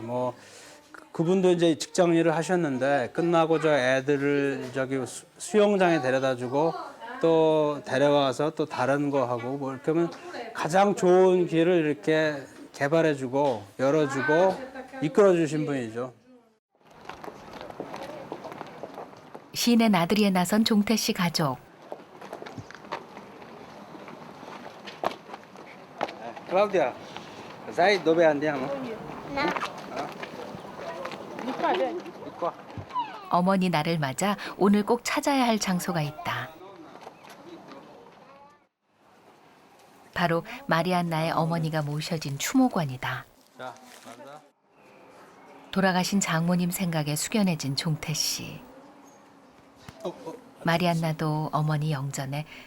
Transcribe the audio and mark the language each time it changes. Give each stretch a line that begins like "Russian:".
Korean: 뭐 그분도 이제 직장 일을 하셨는데 끝나고 저 애들을 저기 수영장에 데려다주고 또 데려가서 또 다른 거 하고 뭐 이렇게 하면 가장 좋은 길을 이렇게 개발해주고 열어주고 이끌어주신 분이죠. 시인의 나들이에 나선 종태 씨 가족.
Italian: Claudia, sai dove andiamo? Di qua.
Korean: 어머니 날을 맞아 오늘 꼭 찾아야 할 장소가 있다. 바로 마리안나의 어머니가 모셔진 추모관이다. 자, 간다. 돌아가신 장모님 생각에 숙연해진 종태 씨. 마리안나도 어머니 영전에